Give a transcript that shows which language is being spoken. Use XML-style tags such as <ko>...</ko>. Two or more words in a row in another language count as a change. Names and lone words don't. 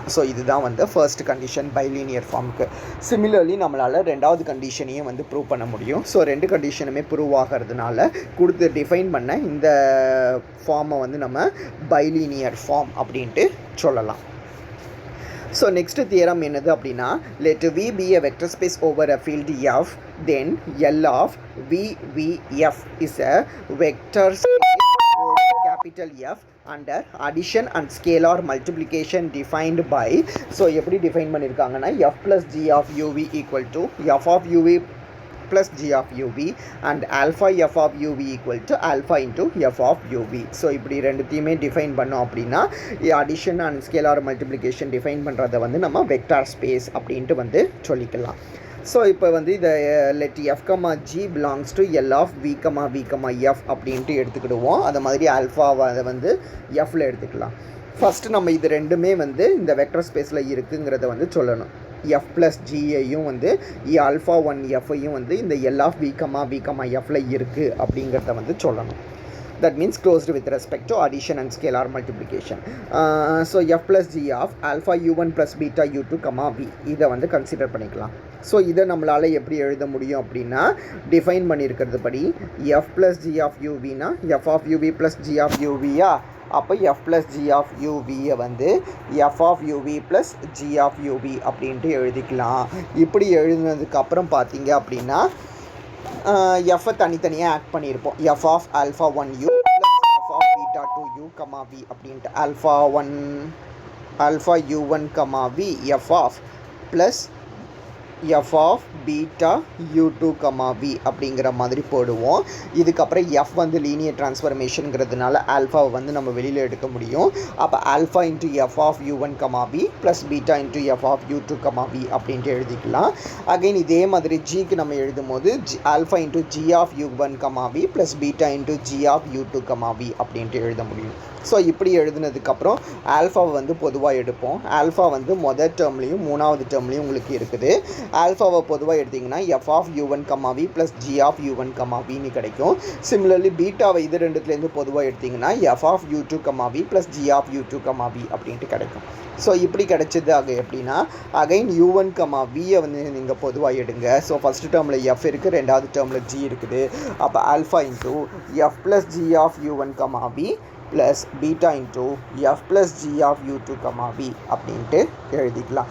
<ta>ஸோ இதுதான் வந்து</ta> <en>first condition bilinear form.</en> <ta>சிமிலர்லி நம்மளால் ரெண்டாவது கண்டிஷனையும் வந்து ப்ரூவ் பண்ண முடியும். ஸோ ரெண்டு கண்டிஷனுமே ப்ரூவ் ஆகிறதுனால கொடுத்து டிஃபைன் பண்ண இந்த ஃபார்மை வந்து நம்ம</ta> <en>bilinear form</en> <ta>அப்படின்ட்டு சொல்லலாம்.</ta> <en>so next theorem</en> <ta>என்னது அப்படின்னா,</ta> <en>let V be a vector space over a field F, then L of VF is a vector space capital F under addition and scalar multiplication defined by,</en> <ta>ஸோ எப்படி டிஃபைன் பண்ணியிருக்காங்கன்னா</ta> <en>F plus G of UV equal to F of UV plus G of UV and alpha F of UV equal to alpha into F of UV.</en> <ta>ஸோ இப்படி ரெண்டுத்தையுமே டிஃபைன் பண்ணோம் அப்படின்னா</ta> <en>addition and scalar multiplication</en> <ta>டிஃபைன் பண்ணுறதை வந்து நம்ம</ta> <en>vector space</en> <ta>அப்படின்ட்டு வந்து சொல்லிக்கலாம். ஸோ இப்போ வந்து இதை</ta> <en>let F, G belongs to L of V,</en> <ta>F அப்படின்ட்டு எடுத்துக்கிடுவோம். அது மாதிரி ஆல்ஃபாவை அதை வந்து Fல எடுத்துக்கலாம். ஃபஸ்ட்டு நம்ம இது ரெண்டுமே வந்து இந்த</ta> <en>vector space</en> <ta>இருக்குங்கிறத வந்து சொல்லணும்.</ta> <en>F plus G</en> <ta>யையும் வந்து ஆல்ஃபா 1Fஐயும் வந்து இந்த</ta> <en>L of V, F</en> <ta>ல இருக்குது அப்படிங்கிறத வந்து சொல்லணும்.</ta> <en>That means closed with respect to addition and scalar multiplication. So F plus G of alpha u1 plus beta u2, v இதை வந்து கன்சிடர் பண்ணிக்கலாம்.</en> <ta>ஸோ இதை நம்மளால் எப்படி எழுத முடியும் அப்படின்னா, டிஃபைன் பண்ணியிருக்கிறது படி</ta> <en>F plus G of UV</en> <ta>னா</ta> <en>F of UV plus G of UV</en> <ta>யா, அப்போ</ta> <en>F plus G of UV</en> <ta>யை வந்து</ta> <en>F of UV plus G of UV</en> <ta>அப்படின்ட்டு எழுதிக்கலாம். இப்படி எழுதுனதுக்கப்புறம் பார்த்தீங்க அப்படின்னா எஃப்பை தனித்தனியாக ஆக்ட் பண்ணியிருப்போம்.</ta> <en>F of alpha 1u plus F of beta 2u, v</en> <ta>அப்படின்ட்டு</ta> <en>alpha u1, v F of plus F of beta u2, v</en> <ta>அப்படிங்கிற மாதிரி போடுவோம். இதுக்கப்புறம் F வந்து</ta> <en>linear transformation</en> <ta>ஆல்ஃபாவை வந்து நம்ம வெளியில் எடுக்க முடியும். அப்போ</ta> <en>alpha into F of u1, v plus beta into F of u2, v</en> <ta>அப்படின்ட்டு எழுதிக்கலாம். அகைன் இதே மாதிரி ஜிக்கு நம்ம எழுதும் போது</ta> <en>alpha into G of u1, v plus beta into G of u2, v</en> <ta>அப்படின்ட்டு எழுத முடியும். ஸோ இப்படி எழுதுனதுக்கப்புறம் ஆல்ஃபாவை வந்து பொதுவாக எடுப்போம். ஆல்ஃபா வந்து மொதல் டேர்ம்லேயும் மூணாவது டேர்ம்லேயும் உங்களுக்கு இருக்குது. ஆல்ஃபாவை பொதுவாக எடுத்திங்கன்னா</ta> <en>F of u1, v plus G of u1,</en> <ta>vன்னு கிடைக்கும். சிமிலர்லி பீட்டாவை இது ரெண்டுத்துலேருந்து பொதுவாக எடுத்திங்கன்னா</ta> <en>F of u2, v plus G of u2, v</en> <ta>அப்படின்ட்டு கிடைக்கும். ஸோ இப்படி கிடைச்சது எப்படின்னா அகைன் u1, vயை வந்து நீங்கள் பொதுவாக எடுங்க. ஸோ</ta> <en>first term</en> <ta>F இருக்குது, ரெண்டாவது டேர்மில் G இருக்குது. அப்போ</ta> <en>alpha into F plus G of u1, v plus beta into F plus G of u2, v</en> <ta>அப்படின்ட்டு எழுதிக்கலாம்.</ta>